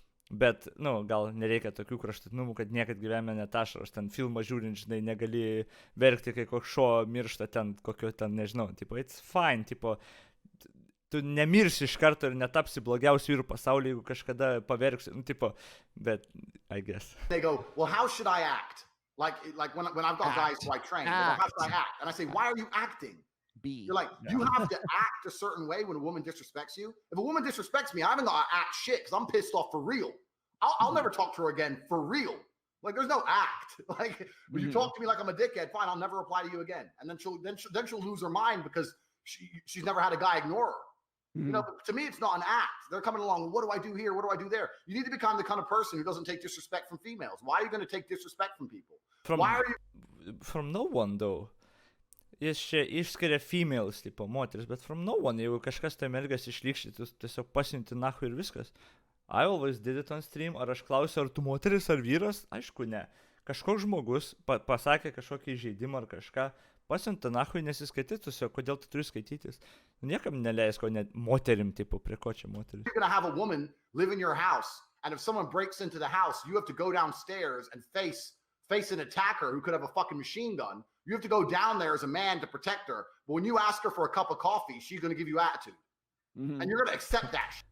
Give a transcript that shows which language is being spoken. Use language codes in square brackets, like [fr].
[lt] Bet, gal nereikia tokių kraštutinumų, kad niekad gyvenime netašaros, ten filmą žiūrint, žinai, negali verkti, kai koks šuo miršta ten, kokio ten, nežinau, tipo, [en] it's fine, [lt] tipo, tu nemirsi iš karto ir netapsi blogiausių vyrų pasaulyje, jeigu kažkada paverksi, tipo, bet, [en] I guess. They go, well, how should I act? Like when I've got guys who I train, they go, how should I act? And I say, why are you acting? You're like, you have to act a certain way when a woman disrespects you. If a woman disrespects me, I haven't got to act shit because I'm pissed off for real. I'll never talk to her again for real. Like, there's no act. Like, when you talk to me like I'm a dickhead, fine, I'll never reply to you again. And then she'll lose her mind because she's never had a guy ignore her. You know, but to me, it's not an act. They're coming along, what do I do here? What do I do there? You need to become the kind of person who doesn't take disrespect from females. Why are you going to take disrespect from people? From no one, though. [lt] Jis čia išskiria females, tipo, moteris, bet [en] from no one, [lt] jeigu kažkas tai elgiasi išlykščiai, tu tiesiog pasiunti nahu ir viskas. [en] I always did it on stream, [lt] ar aš klausiu, ar tu moteris ar vyras? Aišku, ne. Kažkoks žmogus pasakė kažkokį įžeidimą ar kažką, pasiunti nahu, nesiskaitytų, kodėl tu turi skaitytis. Niekam neleis, ko net moterim, tipo, prie ko čia moteris. [en] You're gonna have a woman live in your house, and if someone breaks into the house, you have to go downstairs and face an attacker who could have a fucking machine gun. You have to go down there as a man to protect her. But when you ask her for a cup of coffee, she's going to give you attitude. And you're going to accept that.